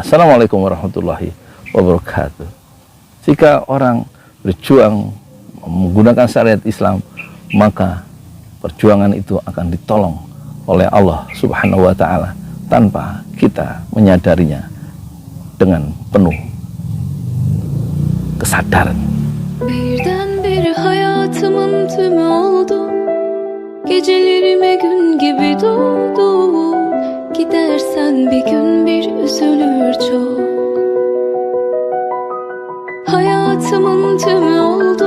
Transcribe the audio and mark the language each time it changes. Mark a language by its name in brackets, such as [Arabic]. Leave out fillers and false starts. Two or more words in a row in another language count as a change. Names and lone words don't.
[Arabic] السلام عليكم ورحمة الله وبركاته. [Indonesian] Jika orang berjuang menggunakan syariat Islam, maka perjuangan itu akan ditolong oleh Allah [Arabic] سبحانه وتعالى [Indonesian] tanpa kita menyadarinya, dengan penuh kesadaran. [Turkish] Birdenbire hayatımın tümü oldu. Gecelerime gün gibi doldu. Gidersen bir gün bir üzülür çok. Hayatımın tümü oldu.